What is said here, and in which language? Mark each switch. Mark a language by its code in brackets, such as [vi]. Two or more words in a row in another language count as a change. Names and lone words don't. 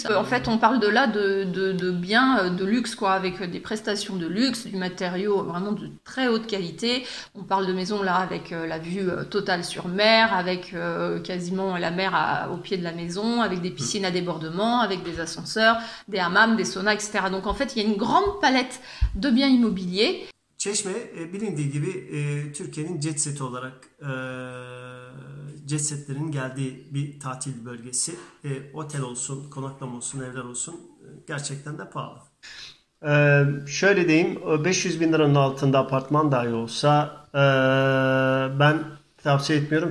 [fr] En fait, on parle de là de biens de luxe, quoi, avec des prestations de luxe, du matériau vraiment de très haute qualité. On parle de maisons là avec la vue totale sur mer, avec quasiment la mer au pied de la maison, avec des piscines à débordement, avec des ascenseurs, des hammams, des saunas, etc. Donc en fait, il y a une grande palette de biens immobiliers. [tr] Çeşme bilindiği gibi Türkiye'nin jet seti olarak jet setlerin geldiği bir tatil bölgesi. Otel olsun, konaklama olsun, evler olsun gerçekten de pahalı. Şöyle diyeyim, 500 bin liranın altında apartman dahi olsa ben tavsiye etmiyorum.